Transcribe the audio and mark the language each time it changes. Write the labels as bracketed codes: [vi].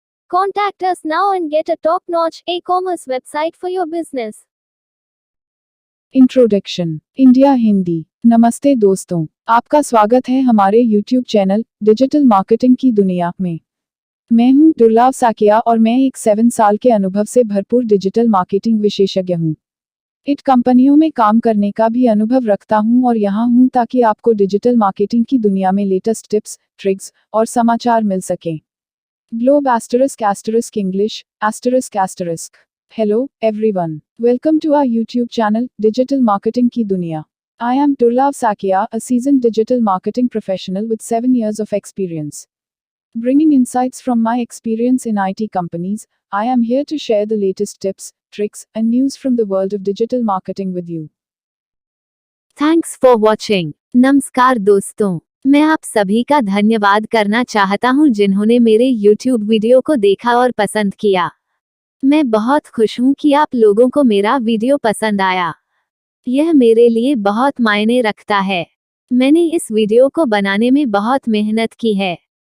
[en] Contact us now and get a top-notch e-commerce website for your business. [hi] Introduction India Hindi. नमस्ते दोस्तों, आपका स्वागत है हमारे यूट्यूब चैनल डिजिटल मार्केटिंग की दुनिया में। मैं हूं दुर्लभ साकिया और मैं एक 7 साल के अनुभव से भरपूर डिजिटल मार्केटिंग विशेषज्ञ हूं। इट कंपनियों में काम करने का भी अनुभव रखता हूं और यहाँ हूं ताकि आपको डिजिटल मार्केटिंग की दुनिया में लेटेस्ट टिप्स, ट्रिक्स और समाचार मिल सकें। Globe *** English ***. [en] Hello, everyone. Welcome to our YouTube channel, Digital Marketing की दुनिया. I am Durlav Sakia, a seasoned digital marketing professional with 7 years of experience. Bringing insights from my experience in IT companies, I am here to share the latest tips, tricks, and news from the world of digital marketing with you. Thanks for watching. [hi] नमस्कार दोस्तों, मैं आप सभी का धन्यवाद करना चाहता हूं जिन्होंने मेरे YouTube वीडियो को देखा और पसंद किया। मैं बहुत खुश हूं कि आप लोगों को मेरा वीडियो पसंद आया। यह मेरे लिए बहुत मायने रखता है। मैंने इस वीडियो को बनाने में बहुत मेहनत की है।